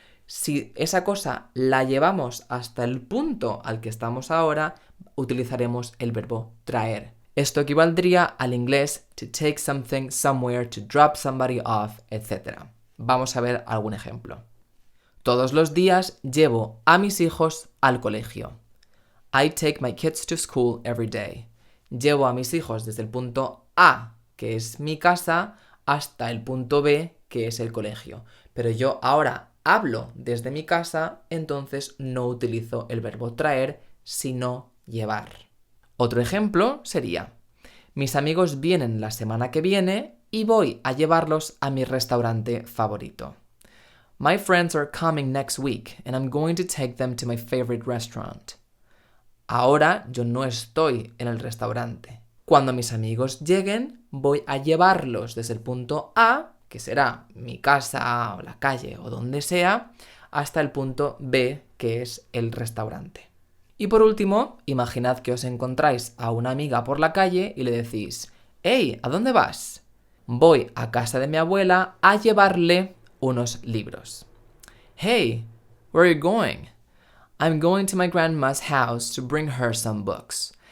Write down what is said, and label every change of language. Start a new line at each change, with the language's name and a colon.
Spanish: Si esa cosa la llevamos hasta el punto al que estamos ahora, utilizaremos el verbo traer. Esto equivaldría al inglés
English: to take something somewhere, to drop somebody off, etc.
Spanish: Vamos a ver algún ejemplo. Todos los días llevo a mis hijos al colegio.
English: I take my kids to school every day.
Spanish: Llevo a mis hijos desde el punto A, que es mi casa, hasta el punto B, que es el colegio. Pero yo ahora hablo desde mi casa, entonces no utilizo el verbo traer, sino llevar. Otro ejemplo sería: mis amigos vienen la semana que viene y voy a llevarlos a mi restaurante favorito.
English: My friends are coming next week and I'm going to take them to my favorite restaurant.
Spanish: Ahora yo no estoy en el restaurante. Cuando mis amigos lleguen, voy a llevarlos desde el punto A, que será mi casa o la calle o donde sea, hasta el punto B, que es el restaurante. Y por último, imaginad que os encontráis a una amiga por la calle y le decís: «Hey, ¿a dónde vas?» Voy a casa de mi abuela a llevarle unos libros.
English: «Hey, where are you going?» I'm going to my grandma's house to bring her some books.